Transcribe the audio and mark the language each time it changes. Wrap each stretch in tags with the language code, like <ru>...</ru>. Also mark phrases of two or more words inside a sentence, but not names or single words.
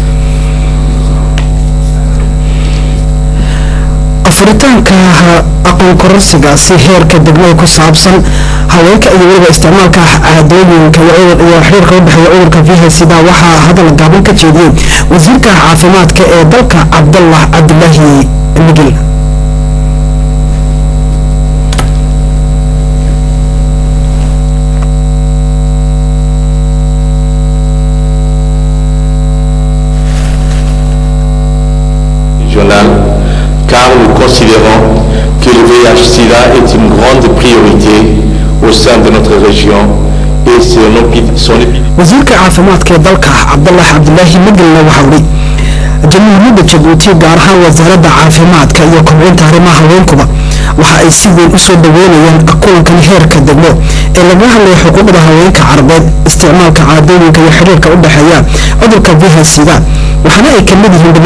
<so>furitaanka aqoon kororsigaasi heerka degmada ku saabsan haweenka iyo weliba isticmaalka caadooyinka iyo xiriirka u dhexeeya cudurka VIH-da waxaa hadal gaaban ka jeediyey wasiirka caafimaadka ee dalka Cabdallah Cabdulaahi Migil</so> <fr>car nous considérons que le VIH-Sida est une grande priorité au sein de notre région et son</fr> <so>wasiirka caafimaadka ee dalka Cabdallah Cabdulaahi Migilna waxa uu jamhuuriyadda Djibouti gaar ahaan wasaaradda caafimaadka iyo kobcinta arrimaha haweenkuba waxa ay si weyn u soo dhaweynayaan kulankan heerka degmo ee laga hadlayo xuquuqda haweenka carbeed isticmaalka caadooyinka iyo xiriirka u dhexeeya cudurka VIH-da waxaana ay ka mid yihiin</so>